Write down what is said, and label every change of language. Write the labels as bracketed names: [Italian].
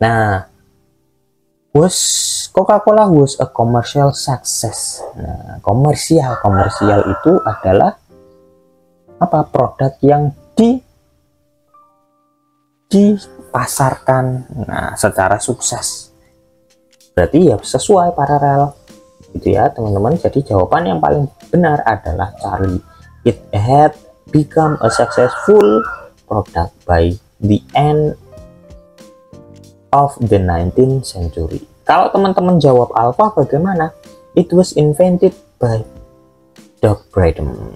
[English] Nah, Coca-Cola was a commercial success. [Indonesian] Nah, komersial itu adalah apa? Produk yang dipasarkan secara sukses. Berarti ya sesuai paralel gitu ya teman-teman. Jadi jawaban yang paling benar adalah Charlie. [English] It had become a successful product by the end of the 19th century. [Indonesian] Kalau teman-teman jawab Alpha bagaimana? [English] It was invented by Doc Braden.